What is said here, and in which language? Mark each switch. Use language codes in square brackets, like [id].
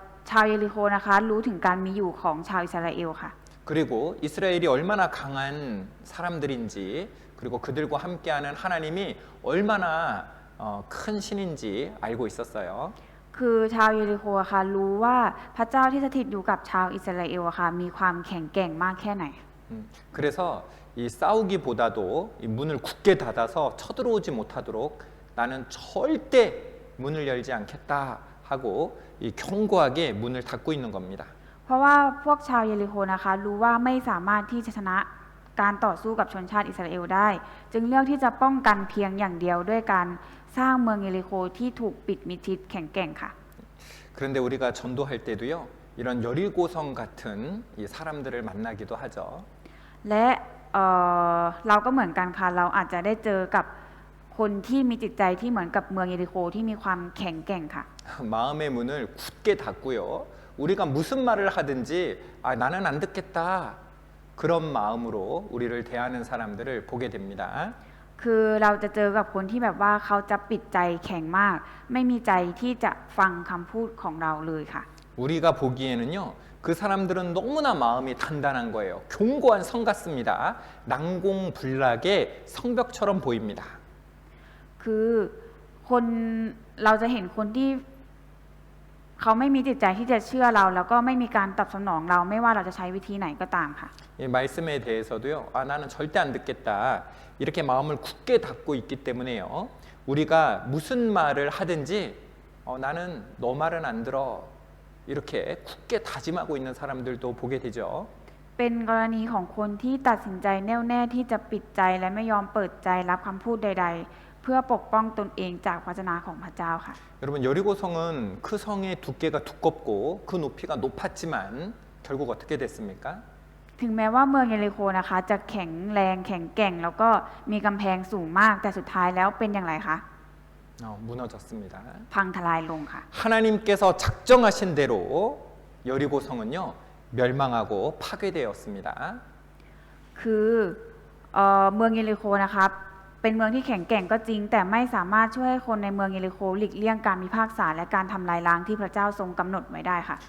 [th] ชาวเยริโคนะคะรู้ถึงการมีอยู่ของชาวอิสราเอลค่ะ [ko] 그리고 이스라엘이 얼마나 강한 사람들인지, 그리고 그들과 함께하는 하나님이 얼마나 큰 신인지 알고 있었어요. [th] คือชาวเยริโคค่ะรู้ว่าพระเจ้าที่สถิตอยู่กับชาวอิสราเอลค่ะมีความแข็งแกร่งมากแค่ไหน [ko] 그래서 이 싸우기보다도 이 문을 굳게 닫아서 쳐들어오지 못하도록 나는 절대 문을 열지 않겠다 하고 이 견고하게 문을 닫고 있는 겁니다. [th] เพราะว่าพวกชาวเยริโคนะคะรู้ว่าไม่สามารถที่จะชนะการต่อสู้กับชนชาติอิสราเอลได้ จึงเลือกที่จะป้องกันเพียงอย่างเดียวด้วยการสร้างเมืองเยริโคที่ถูกปิดมิดชิดแข็งแกร่งค่ะ [ko] 그런데 우리가 전도할 때도요, 이런 여리고성 같은 이 사람들을 만나기도 하죠. [th] และเราก็เหมือนกันค่ะเราอาจจะได้เจอกับคนที่มีจิตใจที่เหมือนกับเมืองเยริโคที่มีความแข็งแกร่งค่ะ [ko] 마음의 문을 굳게 닫고요, 우리가 무슨 말을 하든지 나는 안 듣겠다, 그런 마음으로 우리를 대하는 사람들을 보게 됩니다. [th] คือเราจะเจอกับคนที่แบบว่าเขาจะปิดใจแข็งมาก ไม่มีใจที่จะฟังคำพูดของเราเลยค่ะ [ko] 우리가 보기에는요, 그 사람들은 너무나 마음이 단단한 거예요. 견고한 성 같습니다. 난공불락의 성벽처럼 보입니다. [th] คือคนเราจะเห็นคนที่เขาไม่มีจิตใจที่จะเชื่อเราแล้วก็ไม่มีการตอบสนองเราไม่ว่าเราจะใช้วิธีไหนก็ตามค่ะ [ko] 이 말씀에 대해서도요, 나는 절대 안 듣겠다, 이렇게 마음을 굳게 닫고 있기 때문에요, 우리가 무슨 말을 하든지 나는 너 말은 안 들어, 이렇게 굳게 다짐하고 있는 사람들도 보게 되죠. [th] เป็นกรณีของคนที่ตัดสินใจแน่วแน่ที่จะปิดใจและไม่ยอมเปิดใจรับคำพูดใด ๆ เพื่อปกป้องตนเองจากพระวจนะของพระเจ้าค่ะ [ko] 여러분, 여리고성은 그 성의 두께가 두껍고 그 높이가 높았지만 결국 어떻게 됐습니까? [th] ถึงแม้ว่าเมืองเยริโคนะคะจะแข็งแรงแข็งแกร่งแล้วก็มีกำแพงสูงมากแต่สุดท้ายแล้วเป็นอย่างไรคะ [ko] 무너졌습니다. [th] พังทลายลงค่ะ [ko] 하나님께서 작정하신 대로 여리고성은요, 멸망하고 파괴되었습니다. [th] คือเมืองเยริโคนะคะ เป็นเมืองที่แข็งแกร่งก็จริง แต่ไม่สามารถช่วยให้คนในเมืองเยริโคหลีกเลี่ยงการพิพากษาและการทำลายล้างที่พระเจ้าทรงกำหนดไว้ได้ค่ะ